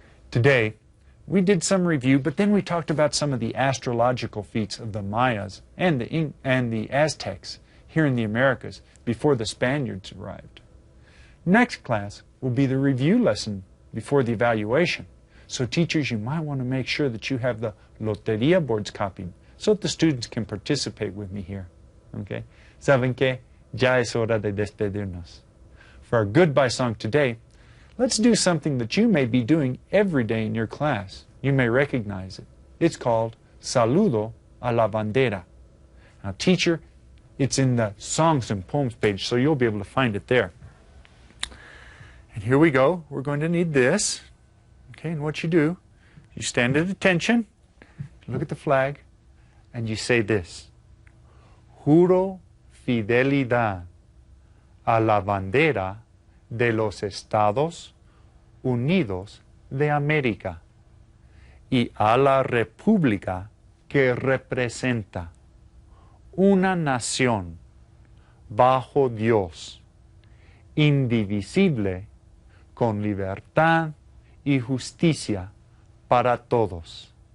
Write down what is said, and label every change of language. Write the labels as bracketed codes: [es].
[en] Today, we did some review, but then we talked about some of the astrological feats of the Mayas and the Aztecs here in the Americas before the Spaniards arrived. Next class will be the review lesson before the evaluation. So teachers, you might want to make sure that you have the Loteria boards copied so that the students can participate with me here. [es] Okay? ¿Saben qué? Ya es hora de despedirnos. [en] For our goodbye song today, let's do something that you may be doing every day in your class. You may recognize it. It's called Saludo a la Bandera. Now, teacher, it's in the Songs and Poems page, so you'll be able to find it there. And here we go. We're going to need this. Okay, and what you do, you stand at attention, look at the flag, and you say this. [es] Juro fidelidad a la bandera de los Estados Unidos de América y a la república que representa una nación bajo Dios, indivisible, con libertad y justicia para todos.